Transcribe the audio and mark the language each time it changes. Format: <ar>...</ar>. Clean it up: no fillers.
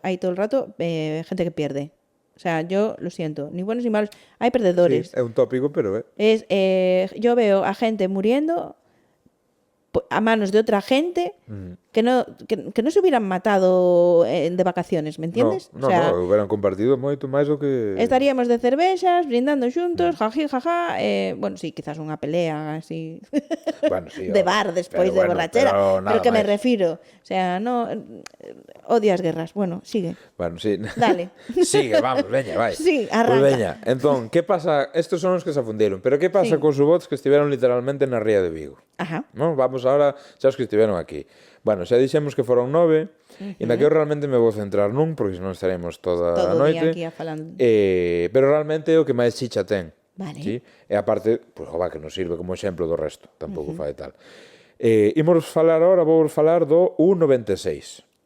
<es>Hay todo el rato gente que pierde. O sea, yo lo siento, ni buenos ni malos. Hay perdedores.</es> <gl>Sí, é un tópico, pero</gl> <es>yo veo a gente muriendo a manos de otra gente que no se hubieran matado de vacaciones, ¿me entiendes?</es> <gl>No, hubieran compartido moito máis do que... Estaríamos de cervexas, brindando xuntos, jají, jajá, bueno, sí, quizás unha pelea así bueno, sí, de bar despois de borrachera, pero que me refiro, o sea, no odio as guerras. Bueno, sigue. Bueno, sí. Dale. Sigue, vamos, veña, vai. Sí, arranca. Pues veña, entón, que pasa? Estos son os que se afundieron, pero que pasa cos U-Boats que estiveron literalmente na ría de Vigo? Ajá. ¿No? Vamos ahora, xa os que estiveron aquí. Bueno, bueno, xa dixemos que foron 9, e na que eu realmente me vou centrar nun, porque senón estaremos toda a Todo o día noite. aquí a falando. Pero realmente é o que máis chicha ten. Vale. Sí? E aparte, pois, que nos sirve como exemplo do resto, tampouco fai tal. Imos falar agora, vou falar do U-96.</gl>